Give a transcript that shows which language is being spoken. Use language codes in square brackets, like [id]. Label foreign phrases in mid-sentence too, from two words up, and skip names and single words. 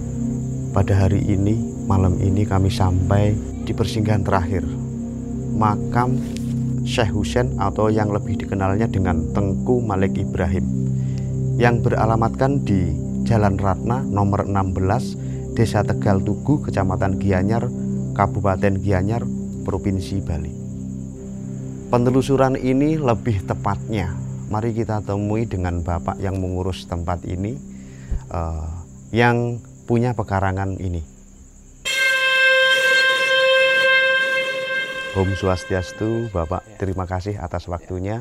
[id] Pada hari ini, malam ini kami sampai di persinggahan terakhir makam Syekh Husein atau yang lebih dikenalnya dengan Tengku Malik Ibrahim yang beralamatkan di Jalan Ratna nomor 16, Desa Tegal Tugu, Kecamatan Gianyar, Kabupaten Gianyar, Provinsi Bali. Penelusuran ini lebih tepatnya, mari kita temui dengan Bapak yang mengurus tempat ini, yang punya pekarangan ini. [ban] Om Swastiastu, [id] Bapak, terima kasih atas waktunya.